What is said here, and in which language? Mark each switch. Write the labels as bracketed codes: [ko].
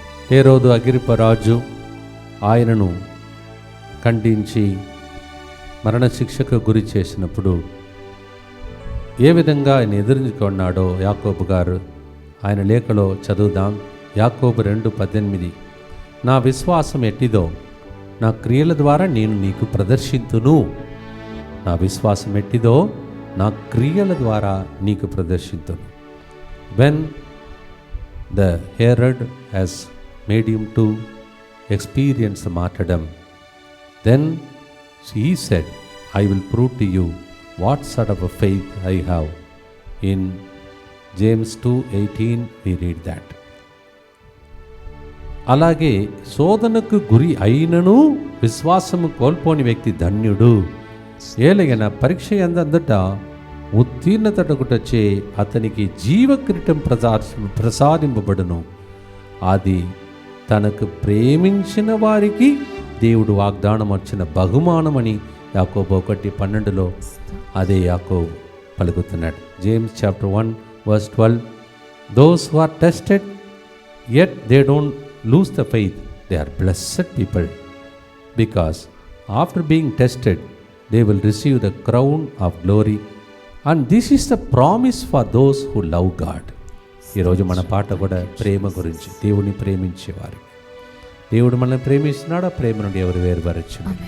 [te] హేరోదు అగ్రిపరాజు ఆయనను ఖండించి మరణశిక్షకు గురి చేసినప్పుడు ఏ విధంగా ఆయన ఎదుర్కొన్నాడో యాకోబు గారు ఆయన లేఖలో చదువుదాం. యాకోబు 2:18 నా విశ్వాసం ఎట్టిదో నా క్రియల ద్వారా నేను నీకు ప్రదర్శింతును. నా విశ్వాసం ఎట్టిదో నా క్రియల ద్వారా నీకు ప్రదర్శింతును. [en] When the Herod has made him to experience martyrdom, then he said, I will prove to you what sort of a faith I have. In James 2:18 we read that. [te] అలాగే శోధనకు గురి అయినను విశ్వాసము కోల్పోని వ్యక్తి ధన్యుడు. ఏలైన పరీక్ష యందంతట ఉత్తీర్ణతటకుటచే అతనికి జీవకిరీటం ప్రసాదింపబడును. అది తనకు ప్రేమించిన వారికి దేవుడు వాగ్దానం వచ్చిన బహుమానమని యాకోబు 1:12 అదే యాకోబు పలుకుతున్నాడు. [en] James chapter 1:12 those who are tested yet they don't lose the faith, they are blessed people because after being tested they will receive the crown of glory and this is the promise for those who love God. [te] ఈరోజు మన పాట కూడా ప్రేమ గురించి, దేవుని ప్రేమించేవారు. దేవుడు మనల్ని ప్రేమిస్తున్నాడు, ఆ ప్రేమ నుండి ఎవరు వేరుపరచు.